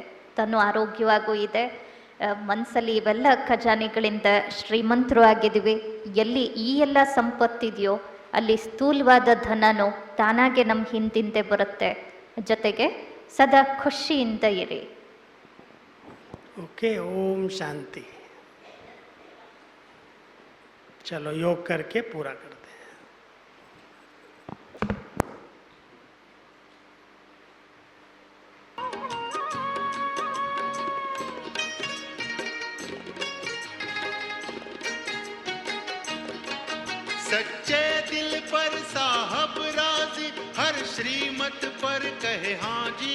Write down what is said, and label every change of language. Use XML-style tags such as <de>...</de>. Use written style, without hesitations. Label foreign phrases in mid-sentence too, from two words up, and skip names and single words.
<kn>ತನ್ನ ಆರೋಗ್ಯವಾಗೂ ಇದೆ, ಮನಸ್ಸಲ್ಲಿ ಇವೆಲ್ಲ ಖಜಾನೆಗಳಿಂದ ಶ್ರೀಮಂತರು ಆಗಿದ್ದೀವಿ. ಎಲ್ಲಿ ಈ ಎಲ್ಲ ಸಂಪತ್ತಿದೆಯೋ ಅಲ್ಲಿ ಸ್ಥೂಲವಾದ ಧನನೂ ತಾನಾಗೆ ನಮ್ಮ ಹಿಂದಿಂದೆ ಬರುತ್ತೆ. ಜೊತೆಗೆ ಸದಾ ಖುಷಿಯಿಂದ ಇರಿ.</kn> <hi>ओके, ओम शांति. चलो योग करके पूरा करते हैं. सच्चे दिल पर साहब राजी, हर श्रीमत पर कहे हाँ जी.</hi>